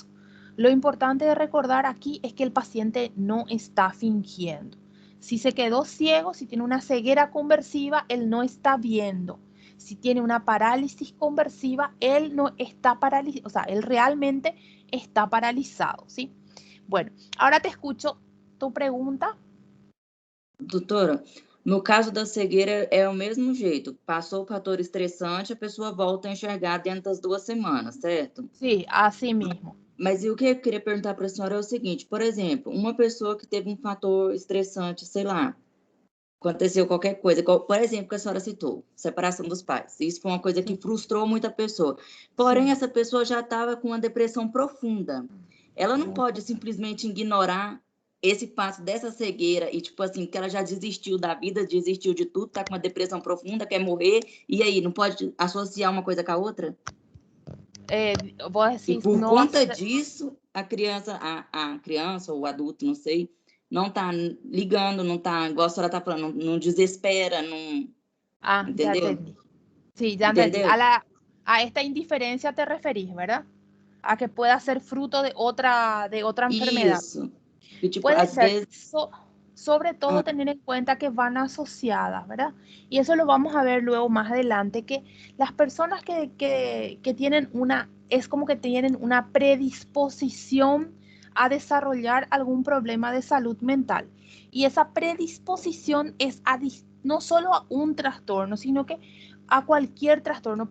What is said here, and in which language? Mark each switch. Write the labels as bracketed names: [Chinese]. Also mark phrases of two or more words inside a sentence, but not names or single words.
[Spanish] Lo importante de recordar aquí es que el paciente no está fingiendo. Si se quedó ciego, si tiene una ceguera conversiva, él no está viendo. Si tiene una parálisis conversiva, él no está paralizado, o sea, él realmente está paralizado, ¿sí? Bueno, ahora te escucho tu pregunta. [Portuguese] Doutora, no caso da cegueira é o mesmo jeito. Passou o fator estressante, a pessoa volta a enxergar dentro das 2 semanas, certo? [Spanish] Sí, así mismo. [Portuguese] Mas e o que eu queria perguntar para a senhora é o seguinte, por exemplo, uma pessoa que teve um fator estressante, sei lá, aconteceu qualquer coisa, por exemplo, que a senhora citou, separação dos pais. Isso foi uma coisa que frustrou muita pessoa. Porém, Sim. essa pessoa já estava com uma depressão profunda. Ela não Muito. pode simplesmente ignorar esse passo dessa cegueira e, tipo assim, que ela já desistiu da vida, desistiu de tudo, tá com uma depressão profunda, quer morrer, e aí, não pode associar uma coisa com a outra? [Spanish] Vos [Portuguese] E [Spanish] decís, [Portuguese] por [Spanish] no [Portuguese] conta disso, a criança ou o adulto, não sei, não tá ligando, não tá, igual a senhora tá falando, não desespera, não, [Spanish] Ah, ya [Portuguese] entendeu? [Spanish] entendí. Sí, ya entendí. [Portuguese] Entendeu? [Spanish] A esta indiferencia te referís, ¿verdad? A que pueda ser fruto de otra enfermedad. [Portuguese] Isso. E, tipo, [Spanish] Puede [Portuguese] às [Spanish] ser, [Portuguese] vezes. [Spanish] sobre todo [Portuguese] Ah, [Spanish] tener en cuenta que van asociadas, ¿verdad? Y eso lo vamos a ver luego más adelante, que las personas que tienen es como que tienen una predisposición a desarrollar algún problema de salud mental. Y esa predisposición es no solo a un trastorno, sino que a cualquier trastorno.